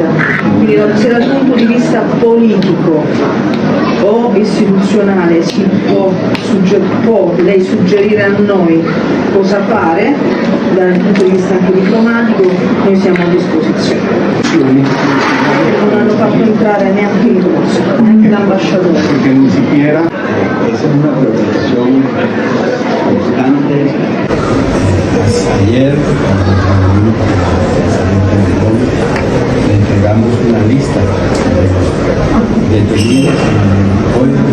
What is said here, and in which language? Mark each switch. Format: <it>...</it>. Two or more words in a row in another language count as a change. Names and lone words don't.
<it>Quindi se dal punto di vista politico o istituzionale può lei suggerire a noi cosa fare, dal punto di vista anche diplomatico, noi siamo a disposizione. Non hanno fatto entrare neanche il corso, neanche l'ambasciatore.</it> <es>Porque ni siquiera esa es una preocupación constante. Ayer, le entregamos una lista de detenidos hoy</es>